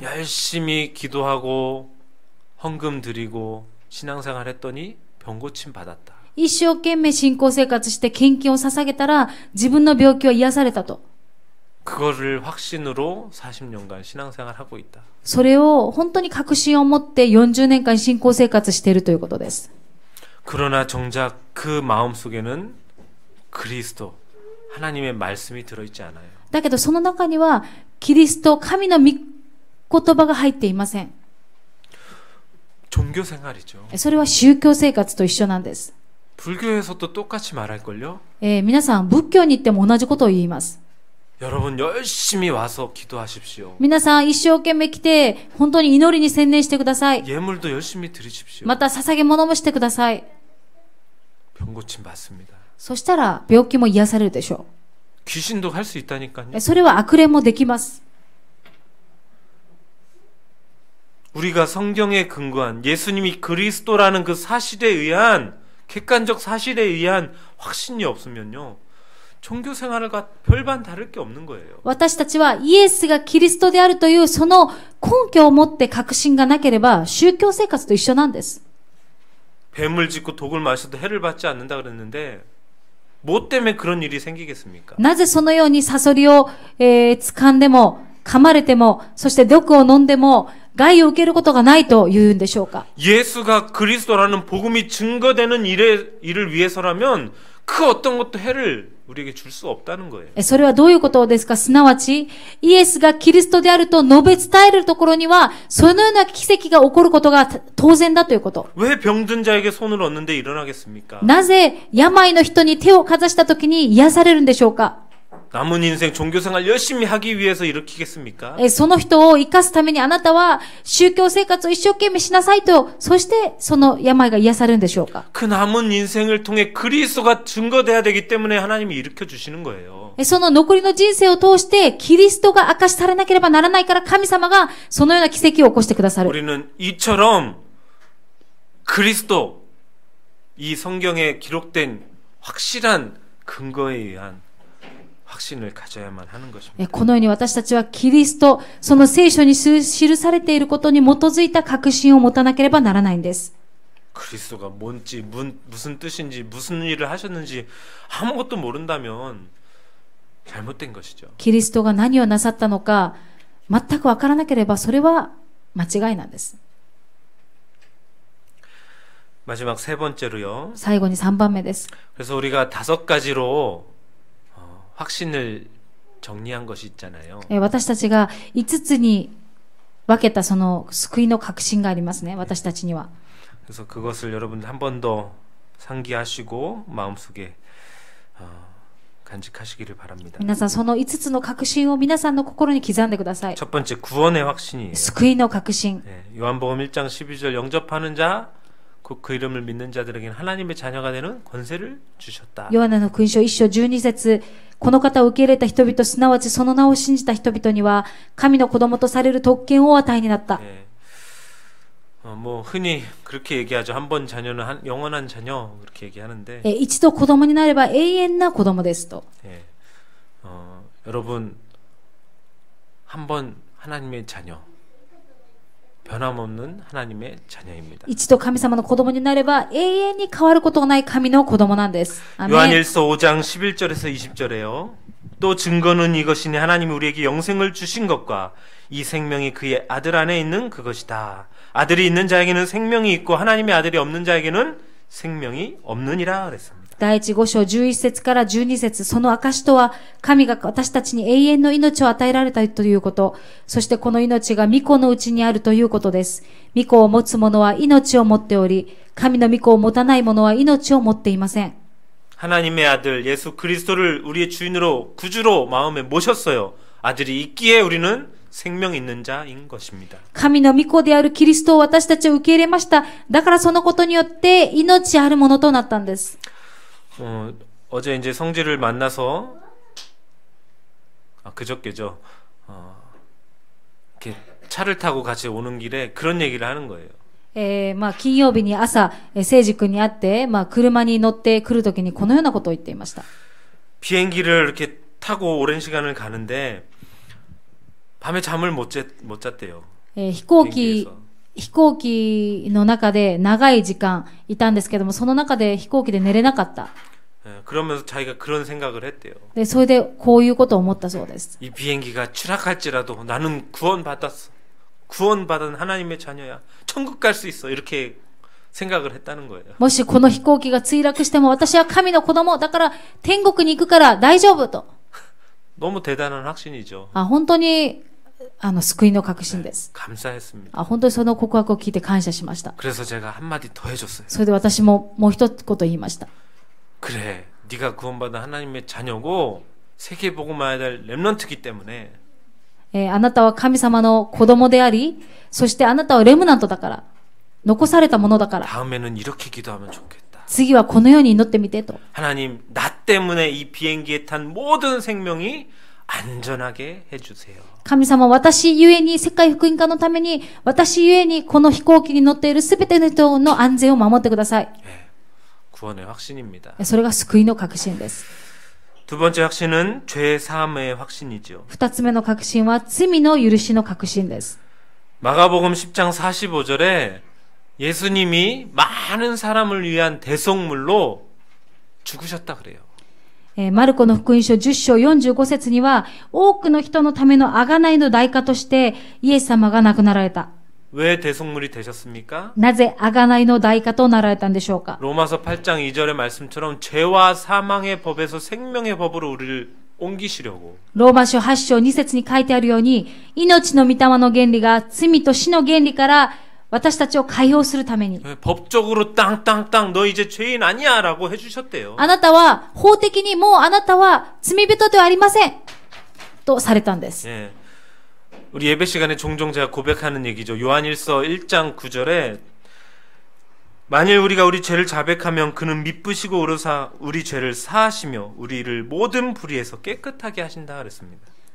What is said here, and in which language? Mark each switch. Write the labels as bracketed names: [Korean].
[Korean] 열심히 기도하고 헌금 드리고 신앙생활 했더니 병고침 받았다. [Japanese] 一生懸命信仰生活して献金を捧げたら自分の病気は癒されたと。 [Korean] 그거를 확신으로 40년간 신앙생활 하고 있다. [Japanese] それを本当に確信を持って40年間信仰生活しているということです。 [Korean] 그러나 정작 그 마음속에는 그리스도 하나님의 말씀이 들어있지 않아요. [Japanese] だけどその中にはキリスト、神の御言葉が入っていません。 [Korean] 종교 생활이죠. [Japanese] それは宗教生活と一緒なんです。 [Korean] 불교에서도 똑같이 말할걸요? [Japanese] 皆さん仏教に行っても同じことを言います。 [Korean] 여러분 열심히 와서 기도하십시오. [Japanese] 皆さん一生懸命来て本当に祈りに専念してください。 [Korean] 예물도 열심히 드리십시오. [Japanese] また捧げ物もしてください。 [Korean] 병고침 받습니다. [Japanese] そしたら病気も癒されるでしょ [Korean] 귀신도 할 수 있다니까요. [Japanese] う。それは悪霊もできます。 [Korean] 우리가 성경에 근거한 예수님이 그리스도라는 그 사실에 의한 객관적 사실에 의한 확신이 없으면요. 종교 생활과 별반 다를 게 없는 거예요. [Japanese] 私たちはイエスがキリストであるというその根拠を持って確信がなければ宗教生活と一緒なんです。 [Korean] 뱀을 짖고 독을 마셔도 해를 받지 않는다 그랬는데 뭐 때문에 그런 일이 생기겠습니까? [Japanese] なぜそのようにサソリを、掴んでも噛まれてもそして毒を飲んでも害を受けることがないと言うんでしょうか。 [Korean] 예수가 그리스도라는 복음이 증거되는 일을 위해서라면 그 어떤 것도 해를 우리에게 줄 수 없다는 거예요. [Japanese] それはどういうことですか。すなわちイエスがキリストであると述べ伝えるところにはそのような奇跡が起こることが当然だということ。 [Korean] 왜 병든 자에게 손을 얹는데 일어나겠습니까? [Japanese] なぜ病の人に手をかざしたときに癒されるんでしょうか。 [Korean] 남은 인생 종교생활 열심히 하기 위해서 일으키겠습니까? [Japanese] その人を生かすためにあなたは宗教生活を一生懸命しなさいと、そしてその病が癒されるんでしょうか。 [Korean] 그 남은 인생을 통해 그리스도가 증거돼야 되기 때문에 하나님이 일으켜 주시는 거예요. [Japanese] その残りの人生を通してキリストが明かしされなければならないから神様がそのような奇跡を起こしてくださる。 [Korean] 우리는 이처럼 그리스도 이 성경에 기록된 확실한 근거에 의한 확신을 가져야만 하는 것입니다. [Japanese] このように私たちはキリスト、その聖書に記されていることに基づいた確信を持たなければならないんです。 [Korean] 그리스도가 뭔지 무슨 뜻인지 무슨 일을 하셨는지 아무것도 모른다면 잘못된 것이죠. [Japanese] キリストが何をなさったのか全くわからなければそれは間違いなんです。 [Korean] 마지막 세 번째로요. [Japanese] 最後に3番目です。 [Korean] 그래서 우리가 5가지로 확신을 정리한 것이 있잖아요. [Japanese] 私たちが5つに分けたその救いの確信がありますね。私たちには。 [Korean] 그래서 그것을 여러분 한 번 더 상기하시고 마음속에 간직하시기를 바랍니다. [Japanese] 皆さんその5つの確信を皆さんの心に刻んでください。 [Korean] 첫 번째 구원의 확신이에요. [Japanese] 救いの確信。 [Korean] 요한복음 1장 12절 영접하는 자 그 이름을 믿는 자들에게는 하나님의 자녀가 되는 권세를 주셨다. [Japanese] ヨハネの福音書1章12節、この方を受け入れた人々、すなわちその名を信じた人々には神の子供とされる特権をお与えになった。 [Korean] 뭐 흔히 그렇게 얘기하죠. 한 번 자녀는 영원한 자녀 그렇게 얘기하는데 [Japanese] 一度子供になれば永遠な子供ですと。 [Korean] 예. 여러분 한 번 하나님의 자녀 변함없는 하나님의 자녀입니다. [Japanese] 一度神様の子供になれば永遠に変わることがない神の子供なんです。アメン。 [Korean] 요한일서 5장 11절에서 20절에요. 또 증거는 이것이니 하나님이 우리에게 영생을 주신 것과 이 생명이 그의 아들 안에 있는 그것이다. 아들이 있는 자에게는 생명이 있고 하나님의 아들이 없는 자에게는 생명이 없느니라 그랬습니다. [Japanese] 第一5章11節から12節、その証とは、神が私たちに永遠の命を与えられたということ、そしてこの命が御子のうちにあるということです。御子を持つ者は命を持っており、神の御子を持たない者は命を持っていません。 [Korean] 하나님의 아들 예수 그리스도를 우리의 주인으로 구주로 마음에 모셨어요. 아들이 있기에 우리는 생명 있는 자인 것입니다. [Japanese] 神の御子であるキリストを私たちは受け入れました。だからそのことによって命あるものとなったんです。 [Korean] 어제 이제 성지를 만나서 그저께죠. 이렇게 차를 타고 같이 오는 길에 그런 얘기를 하는 거예요. [Japanese] 金曜日に朝、聖司君に会って、車に乗ってくるときにこのようなことを言っていました。 [Korean] 비행기를 이렇게 타고 오랜 시간을 가는데 밤에 잠을 못 잤대요. [Japanese] 飛行機の中で長い時間いたんですけども、その中で飛行機で寝れなかった。 [Korean] 그러면서 자기가 그런 생각을 했대요. [Japanese] で、それでこういうことを思ったそうです。 [Korean] 이 비행기가 추락할지라도 나는 구원받았어. 구원받은 하나님의 자녀야. 천국 갈 수 있어. 이렇게 생각을 했다는 거예요. [Japanese] もしこの飛行機が墜落しても私は神の子供だから天国に行くから大丈夫と。 [Korean] 너무 대단한 확신이죠. [Japanese] 本当に救いの確信です。 [Korean] 감사했습니다. [Japanese] 本当にその告白を聞いて感謝しました。 [Korean] 그래서 제가 한마디 더 해줬어요. [Japanese] それで私ももう一言言いました。 [Korean] 그래, 네가 구원받은 하나님의 자녀고 세계 복음화해야 될 렘넌트기 때문에 [Japanese] あなたは神様の子供であり、そしてあなたはレムナントだから、残されたものだから、 [Korean] 다음에는 이렇게 기도하면 좋겠다. [Japanese] 次はこのように祈ってみてと。 [Korean] 하나님, 나 때문에 이 비행기에 탄 모든 생명이 안전하게 해주세요. [Japanese] 神様、私ゆえに、世界福音化のために、私ゆえにこの飛行機に乗っているすべての人の安全を守ってください。 [Korean] 구원의 확신입니다. [Japanese] それが救いの確信です。 [Korean] 두 번째 확신은 죄 사함의 확신이죠. [Japanese] 二つ目の確信は罪の許しの確信です。 [Korean] 마가복음 10장 45절에 예수님이 많은 사람을 위한 대속물로 죽으셨다 그래요. [Japanese] マルコの福音書10章45節には、多くの人のための贖いの代価としてイエス様が亡くなられた。 [Korean] 왜 대속물이 되셨습니까? [Japanese] なぜ贖いの代価となられたんでしょうか。 [Korean] 로마서 8장 2절의 말씀처럼 죄와 사망의 법에서 생명의 법으로 우리를 옮기시려고. [Japanese] ローマ書8章2節に書いてあるように、命の御霊の原理が罪と死の原理から私たちを解放するために。 [Korean] 법적으로 땅땅땅 너 이제 죄인 아니야 라고 해주셨대요. [Japanese] あなたは法的にもうあなたは罪人ではありませんとされたんです。 [Korean] 예. 우리 예배 시간에 종종 제가 고백하는 얘기죠. 요한일서 1장 9절에 만일 우리가 우리 죄를 자백하면 그는 미쁘시고 의로사 우리 죄를 사하시며 우리를 모든 불의에서 깨끗하게 하신다 그랬습니다.